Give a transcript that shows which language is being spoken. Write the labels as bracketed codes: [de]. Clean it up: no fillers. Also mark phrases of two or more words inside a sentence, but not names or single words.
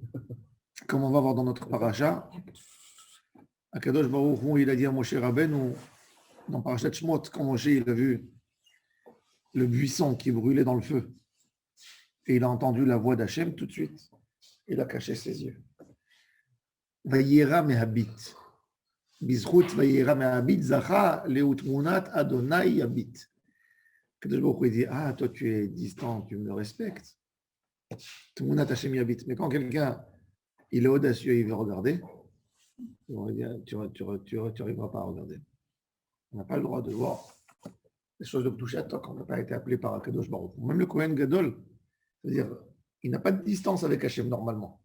[fr] Comme on va voir dans notre paracha, [he] הקדוש ברוך הוא, [fr] il a dit à Moshe Rabbeinu, dans Parashat Shemot, quand Moshe il a vu le buisson qui brûlait dans le feu, et il a entendu la voix d'Hachem tout de suite, il a caché ses yeux. [he] ויירא מהביט. בזכות ויירא מהביט זכה לתמונת אדוני יביט. הקדוש ברוך הוא [fr] il dit, ah, toi tu es distant, tu me respectes. [he] תמונת השם יביט. [fr] Mais quand quelqu'un il est audacieux et il veut regarder, on va dire, tu n'arriveras pas à regarder. On n'a pas le droit de voir les choses de toucher à toc. On n'a pas été appelé par [he] הקדוש ברוך הוא. [fr] Même le [he] כהן גדול, [fr] c'est-à-dire, il n'a pas de distance avec Hachem normalement.